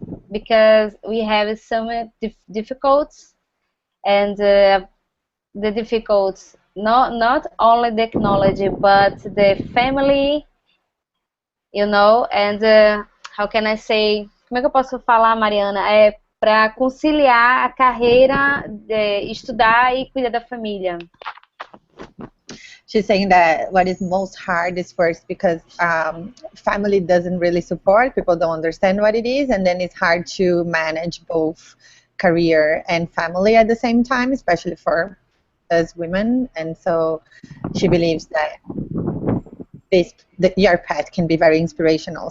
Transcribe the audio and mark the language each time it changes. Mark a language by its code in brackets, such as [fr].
[en] because we have so many difficulties, and the difficulties not only the technology but the family, you know, and how can I say, [pt] como é que eu posso falar, Mariana? É para conciliar a carreira, estudar e cuidar da família. [en] She's saying that what is most hard is first because family doesn't really support, people don't understand what it is, and then it's hard to manage both career and family at the same time, especially for us women. And so she believes that your path can be very inspirational.